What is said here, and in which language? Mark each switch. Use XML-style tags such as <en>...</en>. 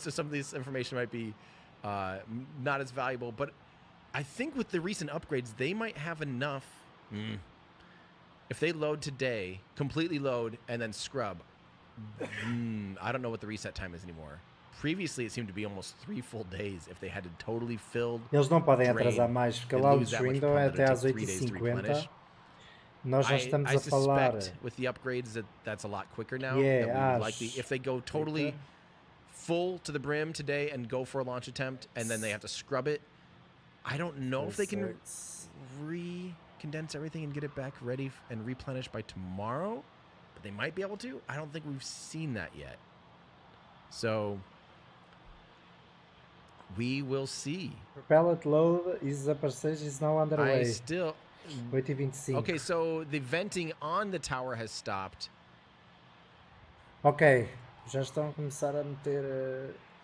<en>So some of this information might be not as valuable. But I think with the recent upgrades, they might have enough. If they load today, completely load, and then scrub, I don't know what the reset time is anymore. Previously, it seemed to be almost 3 full days if they had to totally fill.</en> <pt>Eles não podem atrasar mais, porque lá o window é até às 8h50. Nós já estamos a falar.</pt> <en>With the upgrades, that's a lot quicker now. Yeah, likely, if they go totally full to the brim today and go for a launch attempt, and then they have to scrub it, I don't know if they can re-condense everything and get it back ready and replenished by tomorrow, but they might be able to. I don't think we've seen that yet. So we will see. Propellant load is now underway. I still.</en> <pt>8h25.</pt> <en>Okay, so the venting on the tower has stopped.</en> <pt>Ok, já estão a começar a meter</pt>